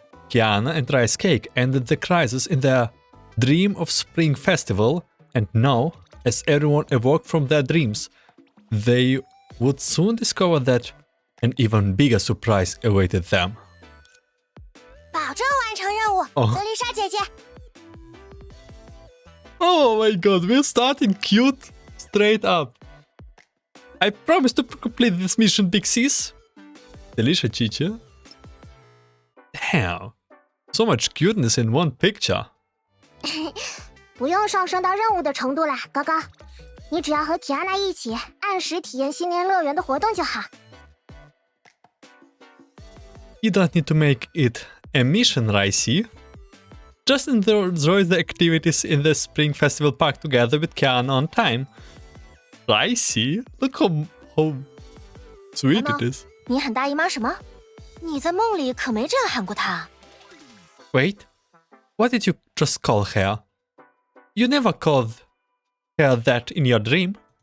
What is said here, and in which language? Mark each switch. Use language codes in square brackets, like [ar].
[en] Kiana and Rice Cake ended the crisis in their Dream of Spring festival, and now, as everyone awoke from their dreams, they would soon discover that an even bigger surprise awaited them. [zh] 保证完成任务，德丽莎姐姐。 [en] Oh my god, we're starting cute straight up. I promise to complete this mission, Big Sis. Delisha Chicha. Damn, so much cuteness in one picture. [zh] 不用上升到任务的程度啦，高高。你只要和 Kiana 一起按时体验新年乐园的活动就好。 [en] You don't need to make it a mission, Ricey. Just enjoy the activities in the Spring Festival Park together with Kiana on time. Ricey, look how sweet it is. [zh] 你喊大姨妈什么？你在梦里可没这样喊过她。 [en] Wait, what did you just call her? You never called her that in your dream.